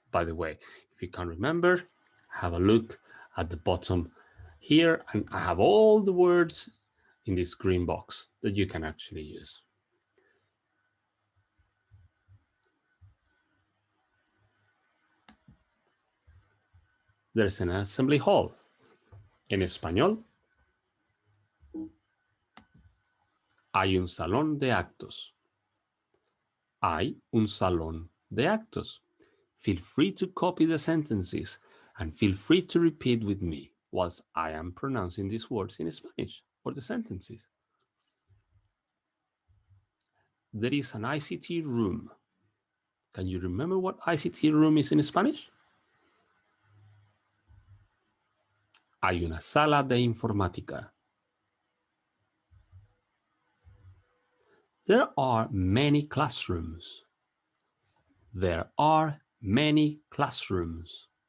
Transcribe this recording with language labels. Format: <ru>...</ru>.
<en>By the way, if you can't remember, have a look at the bottom here, and I have all the words in this green box that you can actually use. There's an assembly hall.</en> <es>En español, hay un salón de actos. Hay un salón de actos.</es> <en>Feel free to copy the sentences and feel free to repeat with me whilst I am pronouncing these words in Spanish or the sentences. There is an ICT room. Can you remember what ICT room is in Spanish?</en> <es>Hay una sala de informática.</es> <en>There are many classrooms. There are many classrooms.</en>